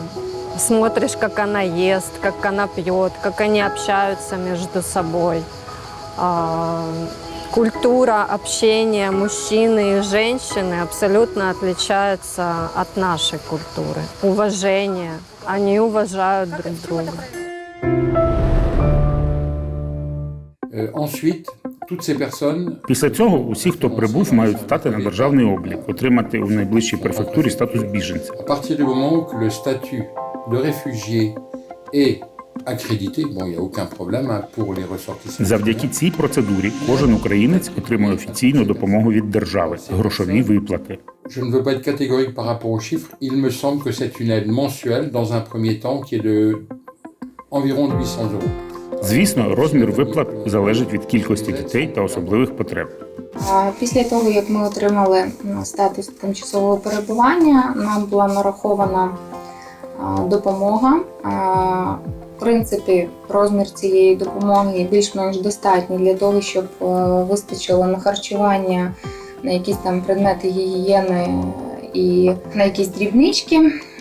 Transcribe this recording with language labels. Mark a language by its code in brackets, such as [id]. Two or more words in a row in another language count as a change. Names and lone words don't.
[ru] Смотришь, как она ест, как она пьет, как они общаются между собой. Культура общения мужчины и женщины абсолютно отличается от нашей культуры. Уважение. Они уважают друг друга. [uk] Після цього усі, хто прибув, мають стати на державний облік, отримати у найближчій префектурі статус біженця. [fr] À partir du moment où le statut de réfugié est [uk] Завдяки цій процедурі кожен українець отримує офіційну допомогу від держави, грошові виплати. [fr] Je ne veux pas être catégorique par rapport aux chiffres. Il me semble que c'est une aide mensuelle dans un premier temps qui est de environ 800 euros. [uk] Звісно, розмір виплат залежить від кількості дітей та особливих потреб. Після того, як ми отримали статус тимчасового перебування, нам була нарахована допомога. В принципі, розмір цієї допомоги більш-менш достатній для того, щоб вистачило на харчування, на якісь там предмети гігієни і на якісь дрібнички.